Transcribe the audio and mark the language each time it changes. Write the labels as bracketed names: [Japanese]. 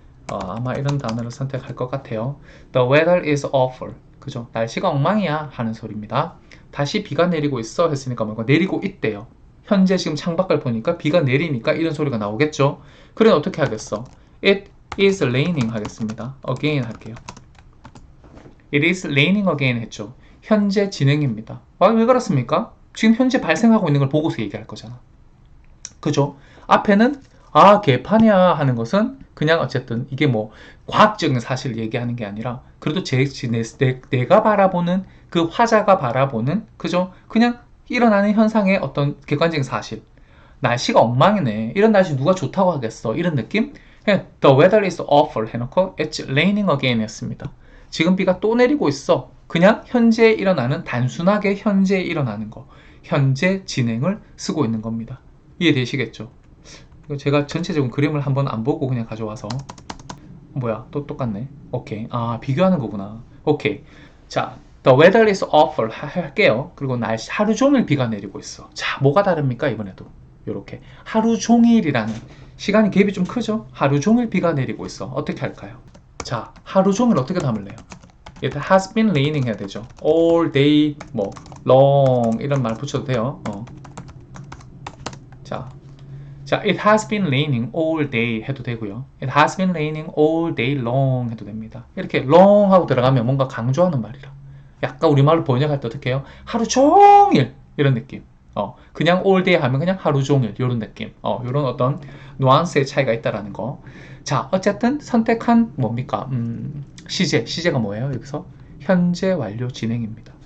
[Korean] 아마 이런 단어를 선택할 것 같아요. [English] The weather is awful. [Korean] 그죠? 날씨가 엉망이야 하는 소리입니다. 다시 비가 내리고 있어 했으니까 뭔가 내리고 있대요. 현재 지금 창밖을 보니까 비가 내리니까 이런 소리가 나오겠죠? 그래 어떻게 하겠어? [English] It is raining [Korean] 하겠습니다. [English] again [Korean] 할게요. [English] It is raining again [Korean] 했죠. 현재 진행입니다. 왜 그렇습니까? 지금 현재 발생하고 있는 걸 보고서 얘기할 거잖아. 그죠? 앞에는 개판이야 하는 것은 그냥 어쨌든 이게 뭐 과학적인 사실을 얘기하는 게 아니라 그래도 내가 바라보는 그 화자가 바라보는 그죠? 그냥 일어나는 현상의 어떤 객관적인 사실. 날씨가 엉망이네. 이런 날씨 누가 좋다고 하겠어. 이런 느낌? 그냥 [English] The weather is awful [Korean] 해놓고 [English] It's raining again [Korean] 했습니다. 지금 비가 또 내리고 있어. 그냥 현재 일어나는 단순하게 현재 일어나는 거. 현재 진행을 쓰고 있는 겁니다. 이해되시겠죠? 제가 전체적인 그림을 한번 안 보고 그냥 가져와서 뭐야 또 똑같네. 오케이. 비교하는 거구나. 오케이. 자, [English] The weather is awful [Korean] 할게요. 그리고 날씨 하루 종일 비가 내리고 있어. 자, 뭐가 다릅니까 이번에도? 요렇게 하루 종일이라는 시간이 갭이 좀 크죠? 하루 종일 비가 내리고 있어. 어떻게 할까요? 자, 하루 종일 어떻게 담을래요? [English] It has been raining [Korean] 해야 되죠. [English] All day, [Korean] 뭐 long 이런 말 붙여도 돼요. 자, [English] it has been raining all day [Korean] 해도 되고요. [English] It has been raining all day long [Korean] 해도 됩니다. 이렇게 long 하고 들어가면 뭔가 강조하는 말이라. 약간 우리말로 번역할 때 어떻게 해요? 하루 종일 이런 느낌. 그냥 [English] all day [Korean] 하면 그냥 하루 종일 이런 느낌. 이런 어떤 뉘앙스의 차이가 있다라는 거. 자, 어쨌든 선택한 뭡니까? 시제가 뭐예요? 여기서 현재 완료 진행입니다.